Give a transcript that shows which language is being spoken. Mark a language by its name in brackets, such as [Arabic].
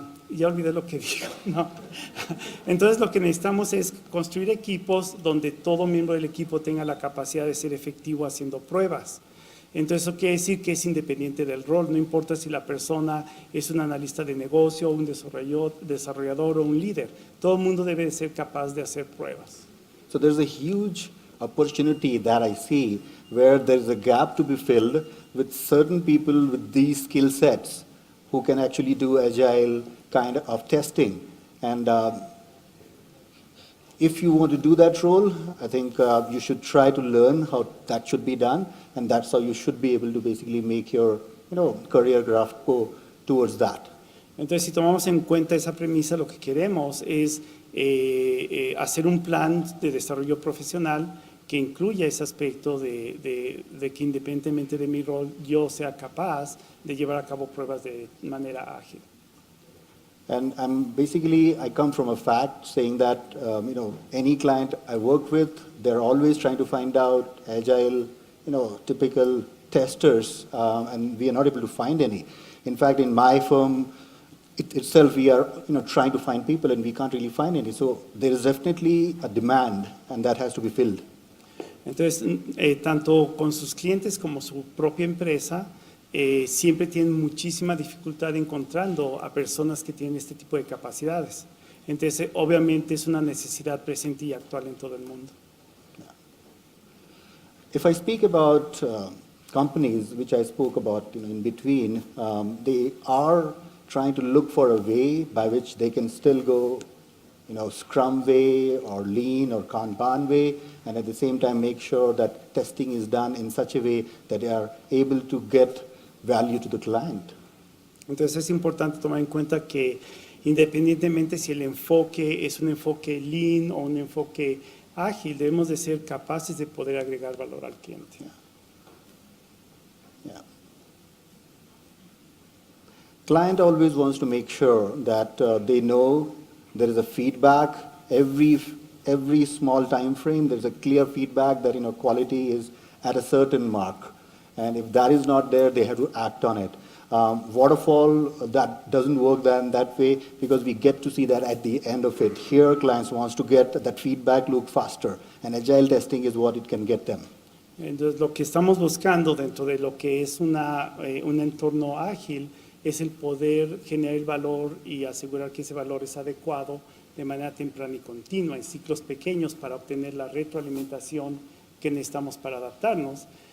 [Spanish] Ya olvidé lo que digo, ¿no? Entonces lo que necesitamos es construir equipos donde todo miembro del equipo tenga la capacidad de ser efectivo haciendo pruebas. Entonces eso quiere decir que es independiente del rol, no importa si la persona es un analista de negocio, un desarrollador o un líder, todo el mundo debe de ser capaz de hacer pruebas. [English] So there's a huge opportunity that I see where there's a gap to be filled with certain people with these skill sets who can actually do agile kind of testing. And if you want to do that role, I think you should try to learn how that should be done, and that's how you should be able to basically make your career graph go towards that. [Spanish] Entonces, si tomamos en cuenta esa premisa, lo que queremos es hacer un plan de desarrollo profesional que incluya ese aspecto de que independientemente de mi rol, yo sea capaz de llevar a cabo pruebas de manera ágil. [English] And I come from a fact saying that any client I work with, they're always trying to find out agile, typical testers, and we are not able to find any. In fact, in my firm itself, we are trying to find people, and we can't really find any. So there is definitely a demand, and that has to be filled. [Spanish] Entonces, tanto con sus clientes como su propia empresa, siempre tienen muchísima dificultad encontrando a personas que tienen este tipo de capacidades. Entonces, obviamente es una necesidad presente y actual en todo el mundo. [English] If I speak about companies, which I spoke about in between, they are trying to look for a way by which they can still go Scrum way or Lean or Kanban way, and at the same time make sure that testing is done in such a way that they are able to get value to the client. [Spanish] Entonces es importante tomar en cuenta que independientemente si el enfoque es un enfoque Lean o un enfoque ágil, debemos de ser capaces de poder agregar valor al cliente. [English] Yeah. Client always wants to make sure that they know there is a feedback every small time frame. There's a clear feedback that quality is at a certain mark, and if that is not there, they have to act on it. Waterfall, that doesn't work that way because we get to see that at the end of it. Here, clients wants to get that feedback loop faster, and agile testing is what it can get them. [Spanish] Entonces, lo que estamos buscando dentro de lo que es un entorno ágil es el poder generar el valor y asegurar que ese valor es adecuado de manera temprana y continua, en ciclos pequeños para obtener la retroalimentación que necesitamos para adaptarnos.